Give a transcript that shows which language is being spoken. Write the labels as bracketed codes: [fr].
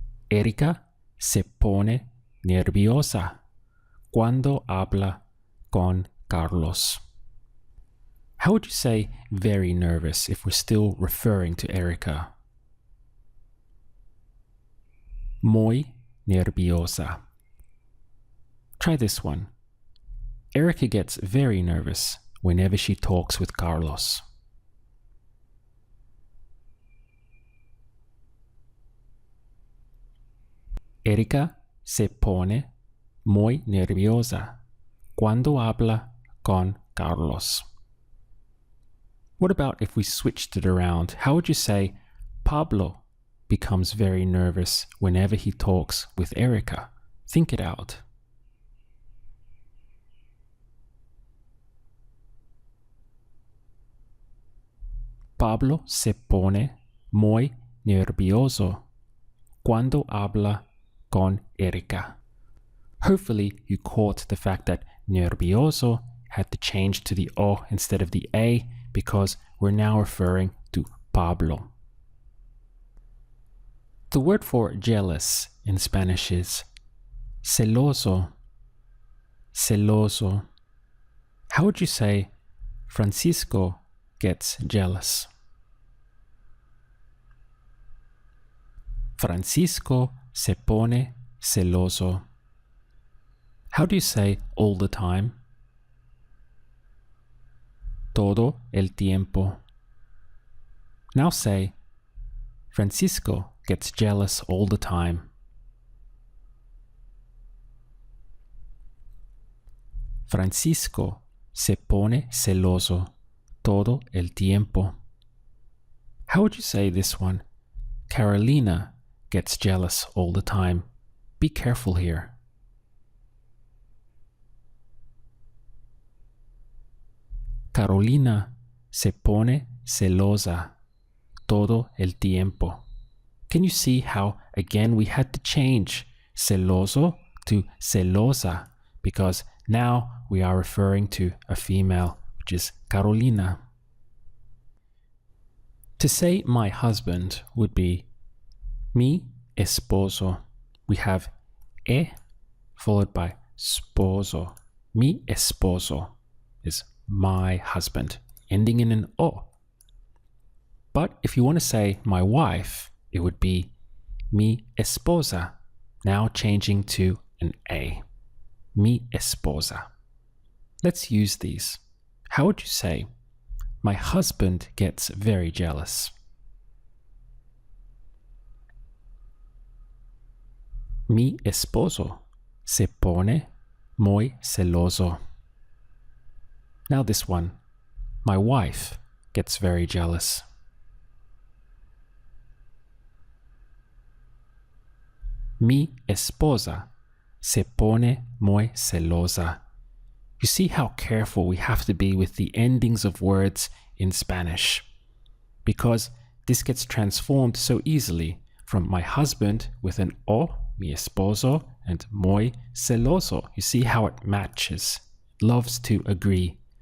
[es] Erika se pone nerviosa cuando habla con Carlos. [en] How would you say very nervous if we're still referring to Erika? [es] Muy nerviosa. [en] Try this one. Erika gets very nervous whenever she talks with Carlos. [es] Erika se pone muy nerviosa cuando habla con Carlos. [en] What about if we switched it around? How would you say Pablo becomes very nervous whenever he talks with Erika? Think it out. [es] Pablo se pone muy nervioso cuando habla con Erika. [en] Hopefully you caught the fact that nervioso had to change to the O instead of the A because we're now referring to Pablo. The word for jealous in Spanish is celoso, celoso. How would you say Francisco gets jealous? [es] Francisco se pone celoso. [en] How do you say all the time? [es] Todo el tiempo. [en] Now say, Francisco gets jealous all the time. [es] Francisco se pone celoso todo el tiempo. [en] How would you say this one? Carolina gets jealous all the time. Be careful here. [es] Carolina se pone celosa todo el tiempo. [en] Can you see how, again, we had to change celoso to celosa because now we are referring to a female, which is Carolina. To say my husband would be mi esposo. We have e followed by sposo. Mi esposo is my husband, ending in an o. But if you want to say my wife, it would be mi esposa, now changing to an a. Mi esposa. Let's use these. How would you say, my husband gets very jealous? [es] Mi esposo se pone muy celoso. [en] Now this one, my wife gets very jealous. [es] Mi esposa se pone muy celosa. [en] You see how careful we have to be with the endings of words in Spanish, because this gets transformed so easily from my husband with an o, mi esposo, and muy celoso. You see how it matches, loves to agree.